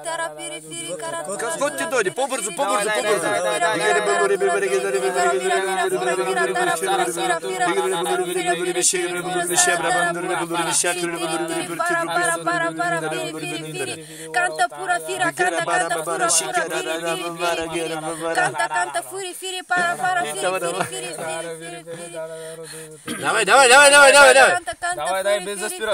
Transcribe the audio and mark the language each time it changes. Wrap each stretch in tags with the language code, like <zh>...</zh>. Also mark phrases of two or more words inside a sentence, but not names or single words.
<bg>По-бързо. Canta pura fira, canta pura canta furi firi para firi. Давай. Давай, без заспираш.</bg>